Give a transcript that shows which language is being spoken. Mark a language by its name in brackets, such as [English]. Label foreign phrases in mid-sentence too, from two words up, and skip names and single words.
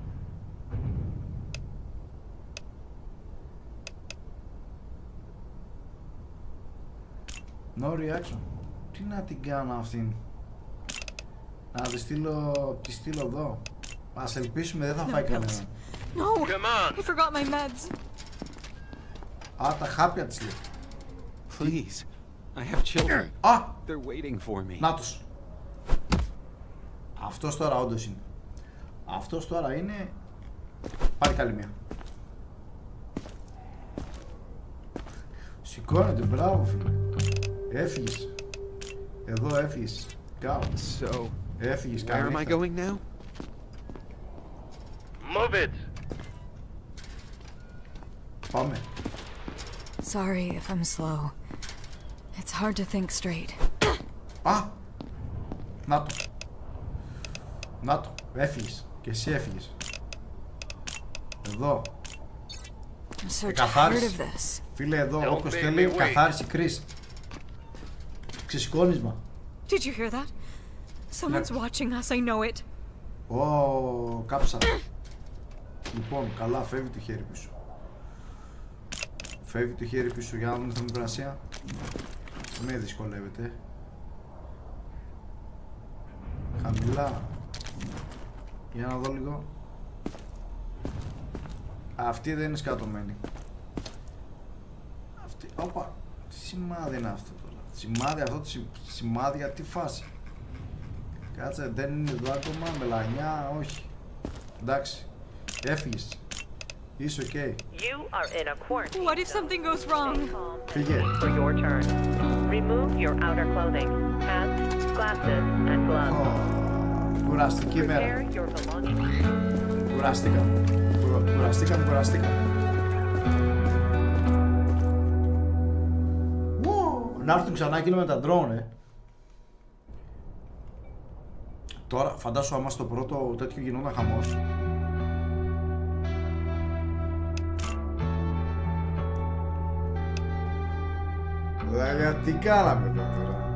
[English] No reaction. [Greek] Τι να την κάνω αυτήν. Να τη στείλω εδώ. Ας ελπίσουμε δεν θα φάει κανένα. [English] No! I forgot my meds. [Greek] Α, τα χάπια της λέει. [English] Please. I have children. Α! They're waiting for me. [Greek] Νάτος. Αυτός τώρα όντως είναι. Αυτός τώρα είναι. Πάλι καλή μία. Σηκώνεται, μπράβο φίλε. Έφυγες. Εδώ έφυγες. Κάω. [English] So, [Greek] Έφυγες, [English] where am I [Greek] καλή. [English] going now? Move it! [Greek] Πάμε. [English] Sorry if I'm slow. It's hard to think straight. [Greek] Α! Να το. Έφυγες. Και εσύ έφυγες. Εδώ. [English] I'm so tired [Greek] Καθάριση. [English] of this. [Greek] Φίλε εδώ, όποιος θέλει, καθάριση, κρίση. Ξεσηκώνισμα. [English] Did you hear that? Someone's watching us, I know it. [Greek] Ω, κάψα. Λοιπόν, καλά, φεύγει το χέρι πίσω. Φεύγει το χέρι πίσω για να δούμε θερμοκρασία. Με δυσκολεύεται. Χαμηλά. Για να δω λίγο. Αυτή δεν είναι σκατωμένη. Αυτή, όπα. Τι σημάδι είναι αυτό τώρα. Σημάδι αυτό, σημάδια, τι φάση. Κάτσε, δεν είναι εδώ ακόμα, μελανιά, όχι. Εντάξει, έφυγες. Είσαι οκ. [English] You are in a quarantine What if something goes wrong? [Greek] Φύγε. [English] for your turn. Remove your outer clothing. Hats, glasses, and gloves. [Greek] Κουραστική μέρα. [English] Prepare your belongings. [Greek] Κουραστήκαμε. Να έρθουν ξανά εκείνο με τα drone, Τώρα φαντάσου άμα στο πρώτο τέτοιο γινόταν χαμός. Λέγα, τι κάναμε εδώ τώρα?